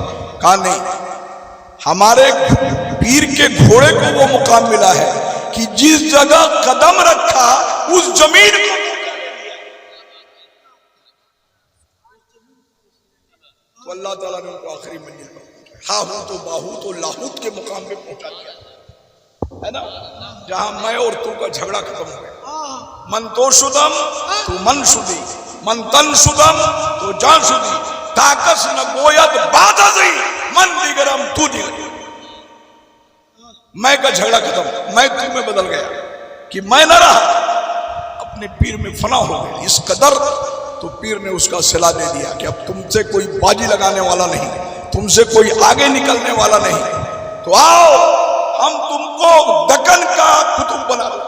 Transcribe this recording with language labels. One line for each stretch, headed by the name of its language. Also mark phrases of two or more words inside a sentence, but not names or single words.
Urdu: کہا نہیں، ہمارے پیر کے گھوڑے کو وہ مقام ملا ہے کہ جس جگہ قدم رکھا اس زمین کو تو اللہ تعالیٰ نے ان کو آخری منزل پر پہنچا، ہاہوت و باہوت و لاہوت کے مقام پہ پہنچا دیا ہے نا، جہاں میں اور تو کا جھگڑا ختم ہو گیا۔
Persian: من تو شدم تو من شدی، من تن شدم تو جان شدی، تاکس نہ گوید بات ازی، من دیگرم تو دیگر۔
Urdu: میں کا جھگڑا ختم، میں تو میں بدل گیا کہ میں نہ رہا، اپنے پیر میں فنا ہو گئی اس قدر۔ تو پیر نے اس کا صلہ دے دیا کہ اب تم سے کوئی باجی لگانے والا نہیں، تم سے کوئی آگے نکلنے والا نہیں، تو آؤ ہم تم کو دکن کا قطب بنا دو۔